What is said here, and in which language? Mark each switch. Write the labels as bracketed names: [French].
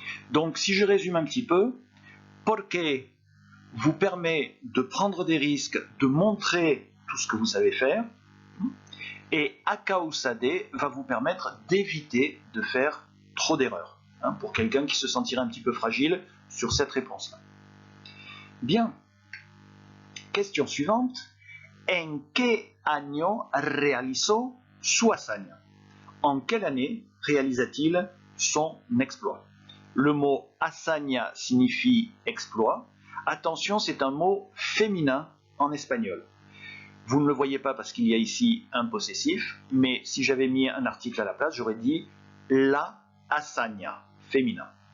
[French] Donc si je résume un petit peu, porque vous permet de prendre des risques, de montrer tout ce que vous savez faire, et [Spanish] a causa de [French] va vous permettre d'éviter de faire trop d'erreurs, pour quelqu'un qui se sentirait un petit peu fragile sur cette réponse-là. Bien. Question suivante. [Spanish] En qué año realizó su hazaña? [French] En quelle année réalisa-t-il son exploit? Le mot hazaña signifie exploit. Attention, c'est un mot féminin en espagnol. Vous ne le voyez pas parce qu'il y a ici un possessif, mais si j'avais mis un article à la place, j'aurais dit la hazaña, féminin.